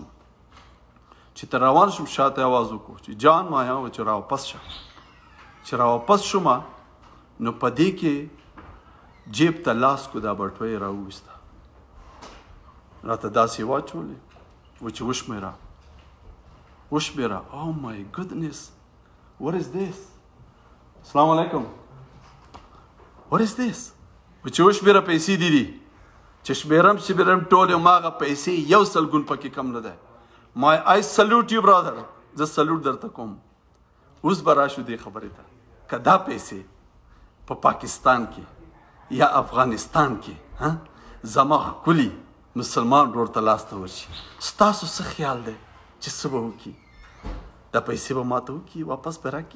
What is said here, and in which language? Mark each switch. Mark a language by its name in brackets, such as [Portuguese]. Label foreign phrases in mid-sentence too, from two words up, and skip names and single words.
[Pashto] چې تر روان شم شاته آواز وکړو چې جان ما یا چې راواپس شه. چې راواپس شوم نو په دې کې جیب ته لاس کو دا بټوۍ راوویسته. راته داسې واچولې و چې وشمېره. [English] Oh my goodness, what is this? [Arabic] السلام علیکم. [English] What is this? [Pashto] و چې وشمېره پیسې دي چې شمېرم ټولې هماغه پیسې یو سلګون پکې کم نه دی. [English] I salute you brother. [Pashto] زه سلوټ درته کوم. اوس به راشو دې خبرې ته که دا پیسې په پاکستان کې یا افغانستان کې زما ښکلي مسلمان ورور ته لاس ته ورشي ستاسو څه خیال دی چې څه به وکړي؟ دا پیسې به ماته وکړي واپس به راکړي؟